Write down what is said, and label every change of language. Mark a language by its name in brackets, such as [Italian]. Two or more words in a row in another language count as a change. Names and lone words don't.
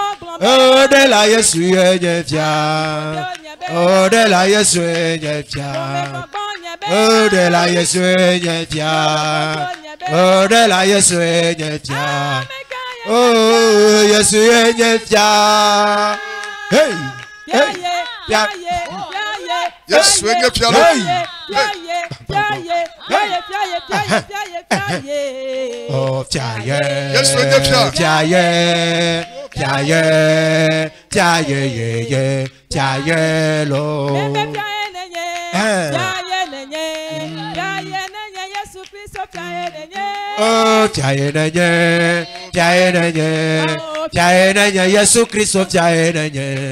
[Ewe] Oh, de la Yesu yefia. Oh, de la Yesu yefia. Oh, de la Yesu yefia. Oh, de la Yesu yefia. Oh, Yesu yefia. Hey. [English] Yes, we get your [Ewe] oh, fiaye. [English] Yes, we get your [Ewe] fiaye lo. Oh, fiaye nenye, Yesu Christo fiaye nenye.